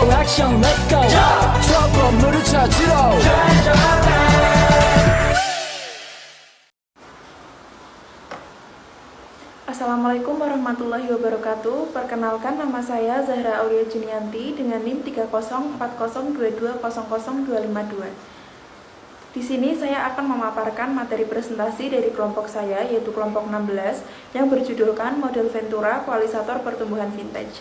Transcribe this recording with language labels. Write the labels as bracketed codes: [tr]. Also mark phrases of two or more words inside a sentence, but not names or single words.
[ko] 액션 [en] let's go [ko] 저 건물을 찾으러 [ar] السلام عليكم ورحمة الله وبركاته. [id] Perkenalkan, nama saya Zahra Aulia Junianti dengan NIM 30402200252. Di sini saya akan memaparkan materi presentasi dari kelompok saya, yaitu kelompok 16, yang berjudulkan Model Ventura Kualisator Pertumbuhan Vintage.